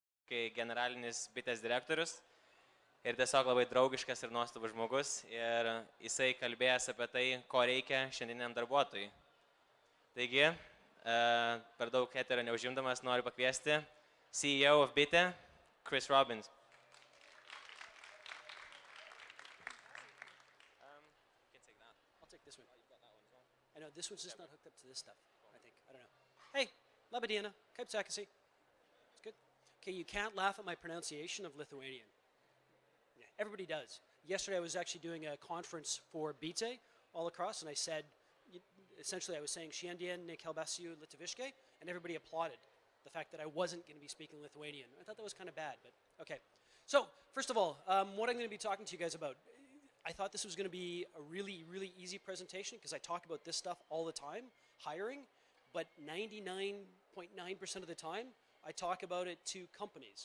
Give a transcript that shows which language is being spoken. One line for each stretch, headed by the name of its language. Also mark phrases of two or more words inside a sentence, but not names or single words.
Lithuanian: kai generalinis bitės direktorius ir tiesiog labai draugiškas ir nuostabus žmogus ir jisai kalbėjęs apie tai, ko reikia šiandieniam darbuotojui. Taigi, per daug eterio neužimdamas noriu pakviesti
English: CEO of Bitė,
Lithuanian: Robbins.
English: I know this one's just not hooked up to this stuff, I think. I don't know.
Lithuanian: Hey, Labadiena, kaip sekasi?
English: It's good. Okay, you can't laugh at my pronunciation of Lithuanian. Yeah, everybody does. Yesterday I was actually doing a conference for Bite all across, and I said, essentially I was saying
Lithuanian: Šiandien nekalbėsiu lietuviškai,
English: and everybody applauded the fact that I wasn't going to be speaking Lithuanian. I thought that was kind of bad, but okay. So, first of all, what I'm going to be talking to you guys about, I thought this was going to be a really, really easy presentation because I talk about this stuff all the time, hiring, but 99.9% of the time, I talk about it to companies.